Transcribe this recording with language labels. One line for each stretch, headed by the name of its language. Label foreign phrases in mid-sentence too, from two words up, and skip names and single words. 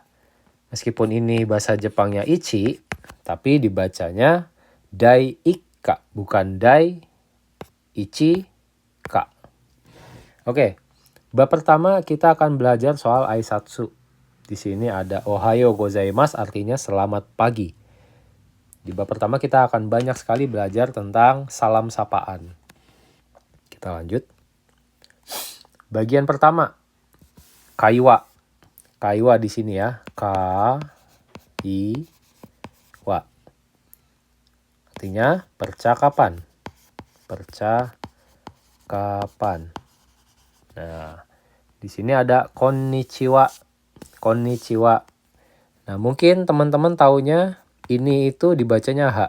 Indonesian: Meskipun ini bahasa Jepangnya Ichi, tapi dibacanya
Japanese: 第一課,
Indonesian: bukan
Japanese: 第一課.
Indonesian: Oke. Bab pertama kita akan belajar soal aisatsu. Di sini ada
Japanese: おはようございます,
Indonesian: artinya selamat pagi. Di bab pertama kita akan banyak sekali belajar tentang salam sapaan. Kita lanjut. Bagian pertama, kaiwa. Kaiwa di sini ya, ka-i-wa. Artinya percakapan. Percakapan. Nah, di sini ada konnichiwa. Konnichiwa. Nah, mungkin teman-teman taunya ini itu dibacanya ha.